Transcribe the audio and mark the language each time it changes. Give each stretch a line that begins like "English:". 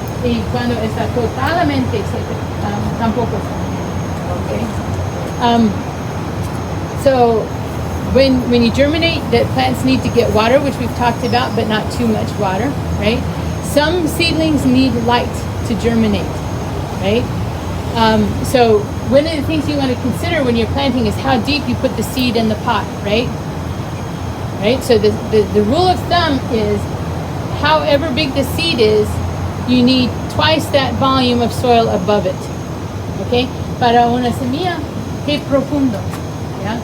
Spanish: Y cuando está totalmente seco, tampoco está bien. Okay?
English: So when you germinate, the plants need to get water, which we've talked about, but not too much water, right? Some seedlings need light to germinate, right? So one of the things you want to consider when you're planting is how deep you put the seed in the pot, right? Right? So the rule of thumb is however big the seed is, you need twice that volume of soil above it. Okay?
Spanish: Para una semilla, ¿qué profundo? ¿Ya?